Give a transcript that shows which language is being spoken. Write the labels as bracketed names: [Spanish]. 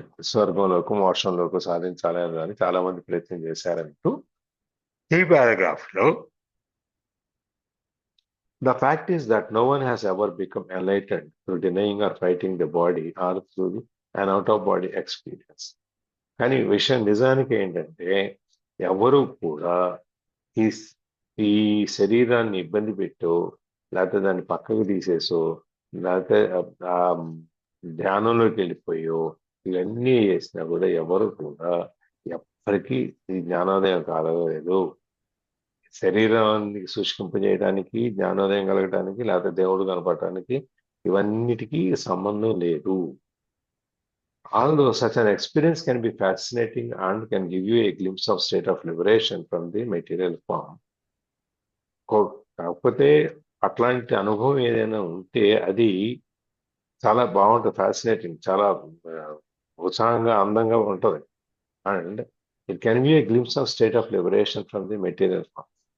[Telugu] స్వర్గంలోకి మోక్షంలోకి సాధించాలి అని చాలా మంది ప్రయత్నం చేశారంటూ ఈ పారాగ్రాఫ్ లో [English] the fact is that no one has ever become enlightened through denying or fighting the body or through an out of body experience. [Telugu] కానీ విషయం నిజానికి ఏంటంటే ఎవరు కూడా ఈ ఈ శరీరాన్ని ఇబ్బంది పెట్టో లేకపోతే దాన్ని పక్కకు తీసేసో లేకపోతే ఆ ధ్యానంలోకి వెళ్ళిపోయో ఇవన్నీ చేసినా కూడా ఎవరు కూడా ఎప్పటికీ ఈ జ్ఞానోదయం కాలేదు. శరీరాన్ని శుష్కింపజేయడానికి జ్ఞానోదయం కలగడానికి లేకపోతే దేవుడు కనపడటానికి ఇవన్నిటికీ సంబంధం లేదు. [English] Although such an experience can be fascinating and can give you a glimpse of state of liberation from the material form, [Telugu] కాకపోతే అట్లాంటి అనుభవం ఏదైనా ఉంటే అది చాలా బాగుంటుంది, ఫ్యాసినేటింగ్, చాలా ఉత్సాహంగా అందంగా ఉంటుంది. [English] And it can be a glimpse of state of liberation from the material form.